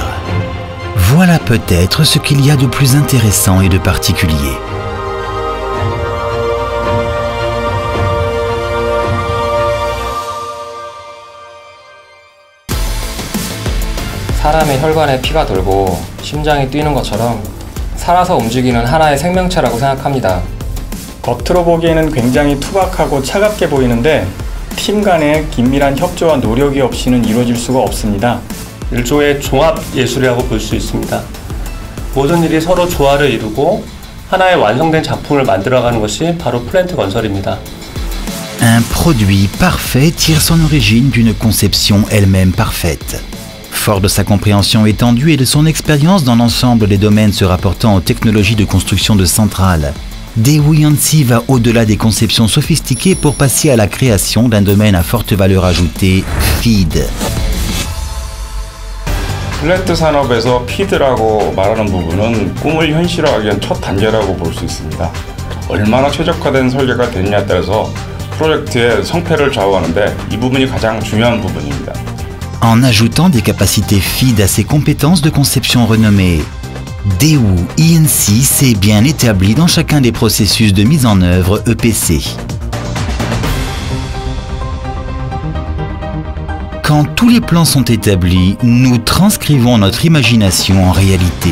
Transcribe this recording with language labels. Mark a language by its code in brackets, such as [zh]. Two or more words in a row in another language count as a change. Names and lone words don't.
[fr] Voilà peut-être ce qu'il y a de plus intéressant et de particulier. [ko] 사람의 혈관에 피가 돌고 심장이 뛰는 것처럼 살아서 움직이는 하나의 생명체라고 생각합니다. 겉으로 보기에는 굉장히 투박하고 차갑게 보이는데 팀 간의 긴밀한 협조와 노력이 없이는 이루어질 수가 없습니다. 일종의 종합 예술이라고 볼 수 있습니다. 모든 일이 서로 조화를 이루고 하나의 완성된 작품을 만들어가는 것이 바로 플랜트 건설입니다. [fr] Un produit parfait tire son origine d'une conception elle-même parfaite. Fort de sa compréhension étendue et de son expérience dans l'ensemble des domaines se rapportant aux technologies de construction de centrales, Daewoo Yancy va au-delà des conceptions sophistiquées pour passer à la création d'un domaine à forte valeur ajoutée, feed. [ko] 플랜트 산업에서 피드라고 말하는 부분은 꿈을 현실화하기 위한 첫 단계라고 볼 수 있습니다. 얼마나 최적화된 설계가 됐냐에 따라서 프로젝트의 성패를 좌우하는데 이 부분이 가장 중요한 부분입니다. [fr] En ajoutant des capacités feed à ses compétences de conception renommées, Daewoo Yancy s'est bien établi dans chacun des processus de mise en œuvre EPC. Quand tous les plans sont établis, nous transcrivons notre imagination en réalité.